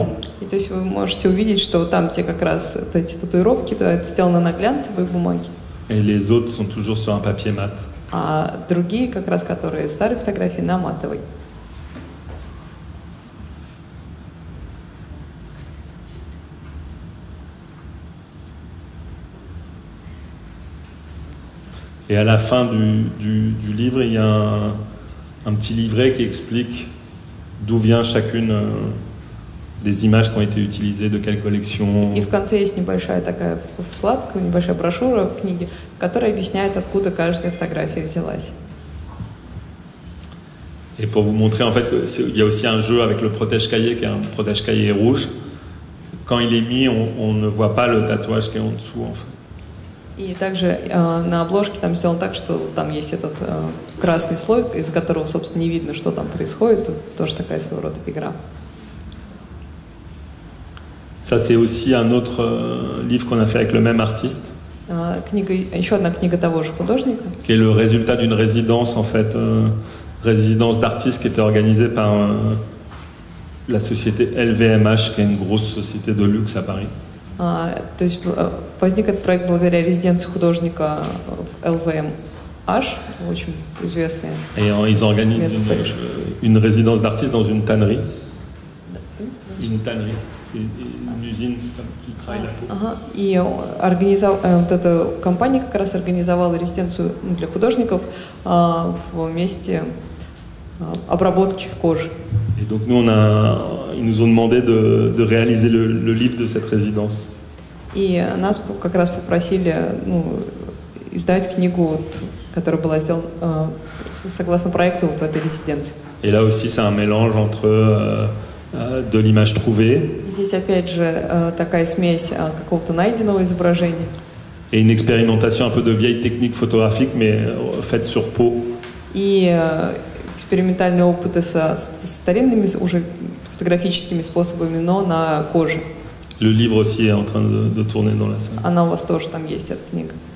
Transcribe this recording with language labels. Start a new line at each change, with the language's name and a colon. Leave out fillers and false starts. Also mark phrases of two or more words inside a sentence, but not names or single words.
Russian: И то есть вы можете увидеть, что там, где как раз эти татуировки, то это сделано на глянцевой бумаге.
French: Et les autres sont toujours sur un papier mat.
Russian: А другие, как раз, которые старые фотографии, на матовой.
French: Et à la fin du livre, il y a un petit livret qui explique d'où vient chacune des images qui ont été utilisées, de quelle collection.
Russian: И в конце есть небольшая такая вкладка, небольшая брошюра в книге, которая объясняет, откуда каждая фотография взялась.
French: Et pour vous montrer en fait qu'il y a aussi un jeu avec le protège-cahier, qui est un protège-cahier rouge. Quand il est mis, on ne voit pas le tatouage qui est en dessous, en fait.
Russian: И также на обложке там сделано так, что там есть этот красный слой, из-за которого, собственно, не видно, что там происходит. Тоже такая своего рода игра.
French: Ça, c'est aussi un autre livre qu'on a fait avec le même artiste.
Russian: Еще одна книга того же художника.
French: Qui est le résultat d'une résidence, en fait, résidence d'artistes qui était organisée par la société LVMH, qui est une grosse société de luxe à Paris.
Russian: То есть возник этот проект благодаря резиденции художника в LVMH, очень известная.
French: Et ils organisent une résidence d'artistes dans une tannerie. Une tannerie, c'est une usine qui travaille la peau.
Russian: И вот эта компания как раз организовала резиденцию для художников в месте обработки кожи.
French: Et donc nous, ils nous ont demandé de réaliser le livre de cette résidence.
Russian: И нас как раз попросили издать книгу, которая была сделана согласно проекту в этой резиденции.
French: Et là aussi, c'est un mélange entre de l'image trouvée.
Russian: Здесь опять же такая смесь какого-то найденного изображения.
French: Et une expérimentation un peu de vieilles techniques photographiques, mais faites sur peau.
Russian: И экспериментальные опыты со старинными уже фотографическими способами, но на коже.
French: Le livre aussi est en train de tourner dans la salle.
Russian: Она у вас тоже там есть, эта книга.